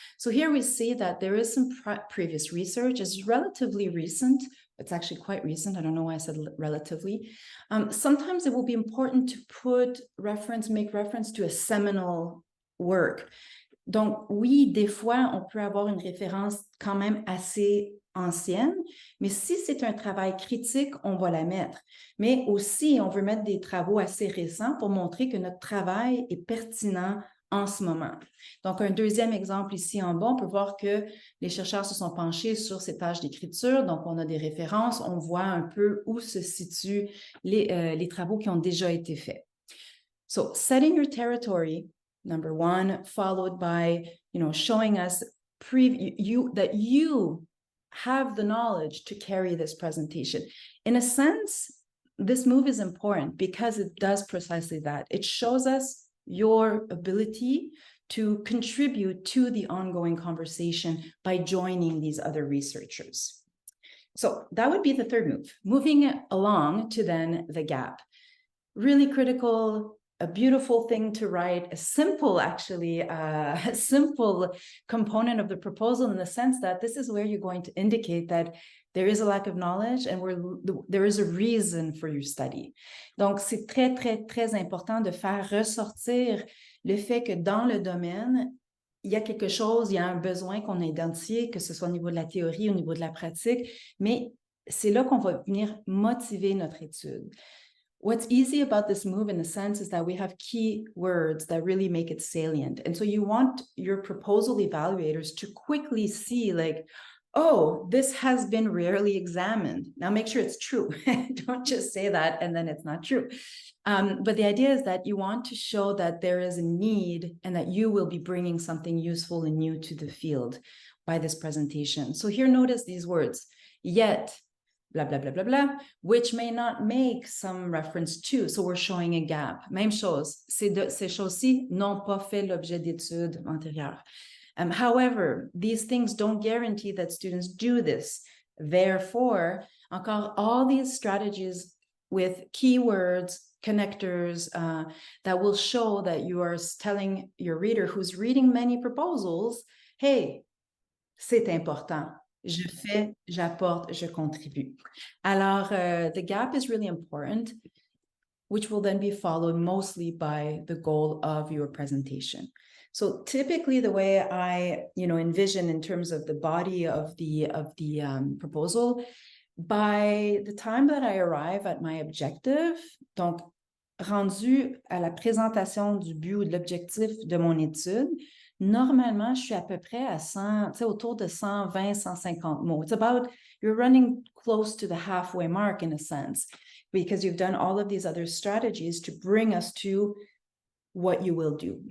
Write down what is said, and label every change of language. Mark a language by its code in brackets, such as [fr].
[en] So here we see that there is some previous research. It's relatively recent. It's actually quite recent. I don't know why I said relatively. Sometimes it will be important to make reference to a seminal work. [fr] Donc, oui, des fois, on peut avoir une référence quand même assez ancienne, mais si c'est un travail critique, on va la mettre. Mais aussi, on veut mettre des travaux assez récents pour montrer que notre travail est pertinent en ce moment. Donc, un deuxième exemple ici en bas, on peut voir que les chercheurs se sont penchés sur ces tâches d'écriture. Donc, on a des références, on voit un peu où se situent les travaux qui ont déjà été faits. [en] So, setting your territory, number one, followed by, showing us that you have the knowledge to carry this presentation. In a sense, this move is important because it does precisely that. It shows us your ability to contribute to the ongoing conversation by joining these other researchers. So that would be the third move. Moving along to then the gap. Really critical, a beautiful thing to write, a simple component of the proposal in the sense that this is where you're going to indicate that there is a lack of knowledge and there is a reason for your study. [fr] Donc, c'est très, très, très important de faire ressortir le fait que dans le domaine, il y a quelque chose, il y a un besoin qu'on a identifié, que ce soit au niveau de la théorie, au niveau de la pratique, mais c'est là qu'on va venir motiver notre étude. [en] What's easy about this move in a sense is that we have key words that really make it salient. And so you want your proposal evaluators to quickly see like, oh, this has been rarely examined. Now make sure it's true. Don't just say that and then it's not true. But the idea is that you want to show that there is a need and that you will be bringing something useful and new to the field by this presentation. So here, notice these words, yet, blah, blah, blah, blah, blah, which may not make some reference to. So we're showing a gap. [fr] Même chose, ces choses-ci n'ont pas fait l'objet d'études antérieures. [en] However, these things don't guarantee that students do this. Therefore, encore all these strategies with keywords, connectors that will show that you are telling your reader who's reading many proposals, hey, [fr] c'est important. Je fais, j'apporte, je contribue. [en] Alors, the gap is really important, which will then be followed mostly by the goal of your presentation. So typically the way I, envision in terms of the body of the proposal, by the time that I arrive at my objective, [fr] donc rendu à la présentation du but ou de l'objectif de mon étude, normalement, je suis à peu près à 100, autour de 120, 150 mots. [en] It's about, you're running close to the halfway mark in a sense, because you've done all of these other strategies to bring us to what you will do.